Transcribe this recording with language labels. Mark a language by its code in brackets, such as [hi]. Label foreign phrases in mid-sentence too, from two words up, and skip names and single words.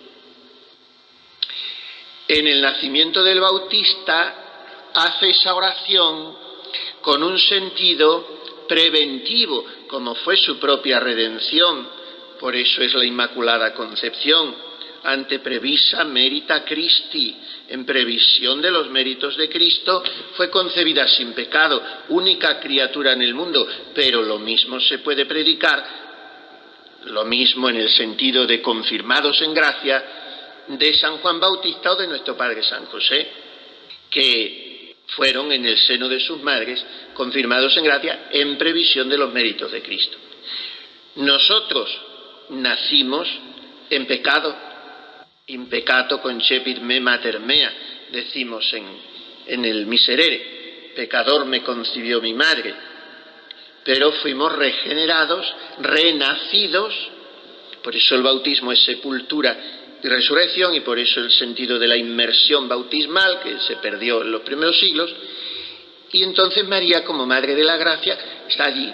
[es] En el nacimiento del Bautista hace esa oración con un sentido preventivo, como fue su propia redención. Por eso es la Inmaculada Concepción. [la] ante previsa merita Christi, [es] en previsión de los méritos de Cristo, fue concebida sin pecado, única criatura en el mundo, pero lo mismo se puede predicar, lo mismo en el sentido de confirmados en gracia, de San Juan Bautista o de nuestro Padre San José, que fueron en el seno de sus madres confirmados en gracia en previsión de los méritos de Cristo. Nosotros nacimos en pecado, [la] in peccato concepit me mater mea, [es] decimos en el Miserere, pecador me concibió mi madre, pero fuimos regenerados, renacidos, por eso el bautismo es sepultura y resurrección, y por eso el sentido de la inmersión bautismal, que se perdió en los primeros siglos, y entonces María, como Madre de la Gracia, está allí.